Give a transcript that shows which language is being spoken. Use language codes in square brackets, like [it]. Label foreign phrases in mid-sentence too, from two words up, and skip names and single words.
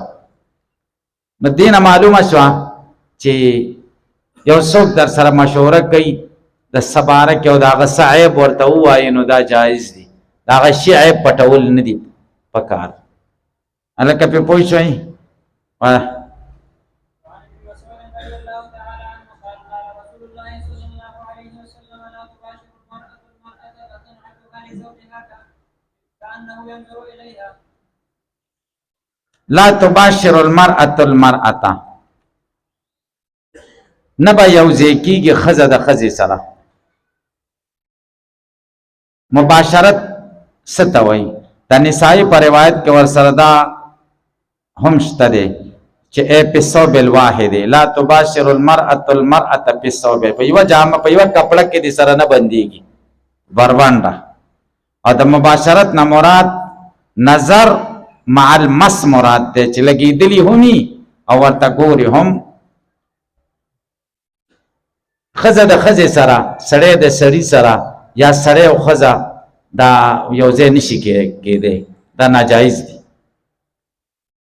[ps] نو دې نه معلومه شوه چې یو څوک در سره مشوره کوي د څه باره کې او د هغه څه عیب ورته ووایي نو دا جایز دي. د هغه شي عیب پټول نه دي پکار. هلکه پرې پوه شوئ؟ [ar] لا تباشر المرأة المرأة، [ps] نه به یوځای کېږي ښځه د ښځې سره. مباشرت څه ته وایي؟ د نسایي په روایت کې ورسره دا هم شته دی چې ای په [ar] ثوب الواحد لا تباشر المرأة المرأة [ps] په ثوب، په یوه جامه په یوه کپړه کې دې سره نه بندېږي بربنډه. او د مباشرت نه مراد [ar] نظر مع المس [ps] مراد دی چې لګېدلي همي او ورته ګوري هم. ښځه د ښځې سره، سړی د سړي سره، یا سړی او ښځه دا یو ځای نشي کېدی، دا ناجایز دی.